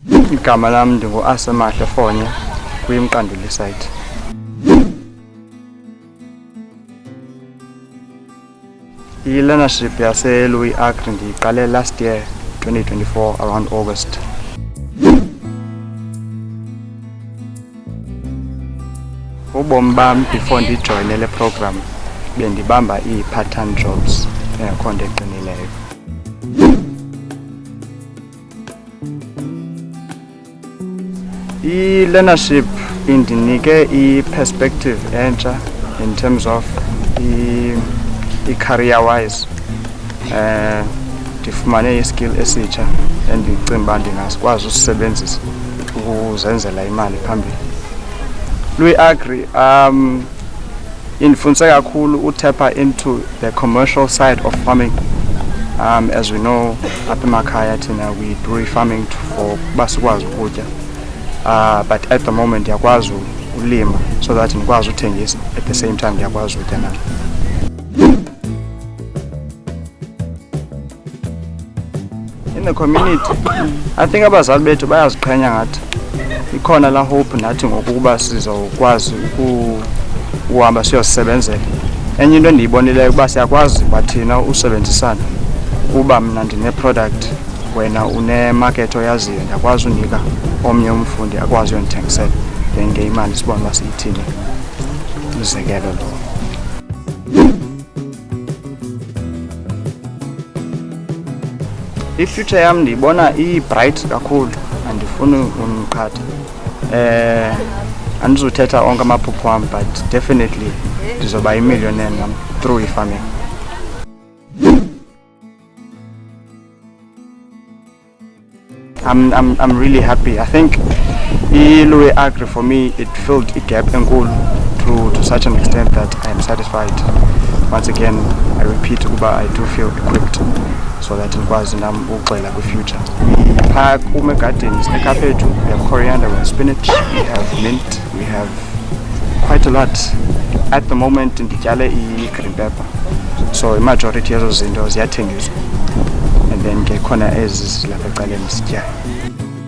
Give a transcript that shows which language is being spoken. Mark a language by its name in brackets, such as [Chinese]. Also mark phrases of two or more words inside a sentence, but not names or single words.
[Xhosa] Igama lami ndingu-Asemahle Fonye kwiMqanduli site. I-learnership yase-Louis Agri ndiyiqale [English] last year [Xhosa] 2024 [English] around August. [Xhosa] Ubomi bam before ndijoyine le program bendibamba ii-part-time jobs engekho nto eqinileyo. I-learnership indinike i-perspective entsha [English] in terms of [Xhosa] i- [English] career wise. [Xhosa] Ndifumane i-skill esitsha endicinga uba ndingakwazi usisebenzisa ukuzenzela imali phambili. Louis Agri indifundise kakhulu utapha [English] into the commercial side of farming. As we know, [Xhosa] apha emakhaya thina [English] we do farming for [Xhosa] uba sikwazi ukutya. [English] But at the moment [Xhosa] ndiyakwazi ulima [English] so that [Xhosa] ndikwazi uthengisa [English] at the same time [Xhosa] ndiyakwazi utya nayo. [English] In the community, I think [Xhosa] abazali bethu bayaziqhenya ngathi ikhona la hope nathi ngokuba sizokwazi ukuhamba siyosebenzela. Enye into endiyibonileyo ukuba siyakwazi bathina usebenzisana. Kuba mna ndine-product wena une-market oyaziyo ndiyakwazi unika omnye umfundi akwazi uyondithengisela then ngeyimali sibone uba siyithini. Umzekelo lo. I-future yam ndiyibona i-bright kakhulu, andifuni uniqhatha. Andizuthetha onke amaphupho wam [English] but definitely [Xhosa] ndizoba yi-millionaire nam through i-farming. [English] I'm really happy. I think Louis Agri for me it filled a gap enkulu to such an extent that I am satisfied. Once again, I repeat, I do feel equipped so that [Xhosa] ndikwazi nam ukuxela kwi-future. Phaa kum egadini sinekhaphetshu, [English] we have coriander, we have spinach, we have mint, we have quite a lot. At the moment [Xhosa] ndityale i-green pepper, so i-majority yezo zinto ziyathengiswa [English] and then [Xhosa] ke khona ezi zilapha ecaleni sityayo.